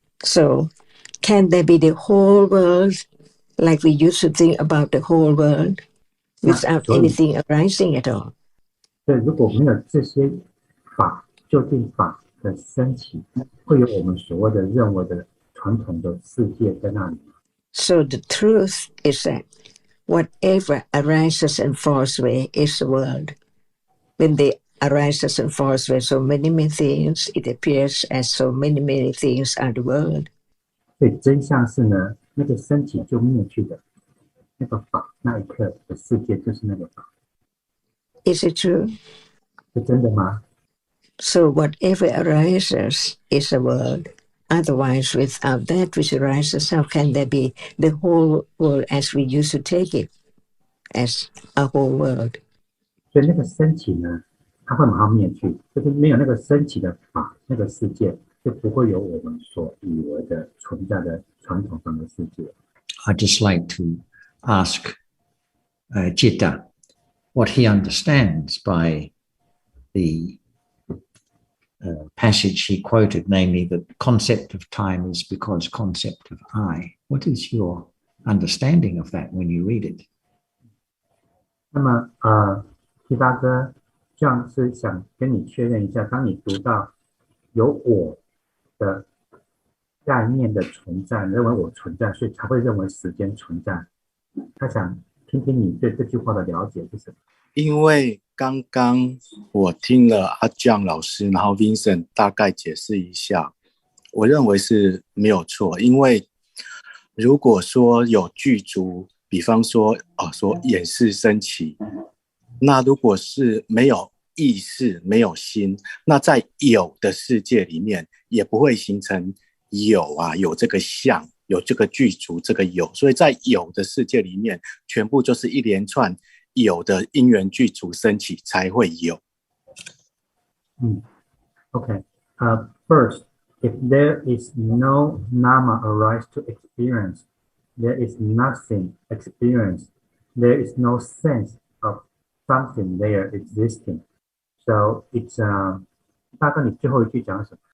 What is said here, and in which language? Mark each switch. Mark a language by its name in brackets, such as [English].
[English] So can there be the whole world, like we used to think about the whole world, without anything arising at all? [Chinese] 所以如果没有这些法，究竟法的升起，会有我们所谓的认为的传统的世界在那里吗？ [English] So the truth is that whatever arises and falls away is the world. When they arises and falls away so many things, it appears as so many things are the world. [Chinese] 所以真相是呢，那个升起就灭去的那个法，那一刻的世界就是那个法。 [English] Is it true? [Chinese] 是真的吗？ [English] So whatever arises is a world. Otherwise, without that which arises, how can there be the whole world as we used to take it, as a whole world? [Chinese] 所以那个升起呢，它会马上灭去，就是没有那个升起的法，那个世界就不会有我们所以为的存在的传统上的世界。 [English] I'd just like to ask Jitta what he understands by the passage he quoted, namely that the concept of time is because concept of I. What is your understanding of that when you read it? [Chinese] 那么提大哥这样是想跟你确认一下，当你读到有我的概念的存在，认为我存在，所以才会认为时间存在。他想听听你对这句话的了解是什么？因为刚刚我听了阿姜老师，然后 Vincent 大概解释一下，我认为是没有错。因为如果说有具足，比方说说眼识升起，那如果是没有意识、没有心，那在有的世界里面也不会形成有这个相，有这个具足，这个有，所以在有的世界里面，全部就是一连串有的因缘具足升起才会有。 [English] Okay. First, if there is no Dhamma arise to experience, there is nothing experienced. There is no sense of something there existing. So it's [Chinese] 大哥，你最后一句讲什么？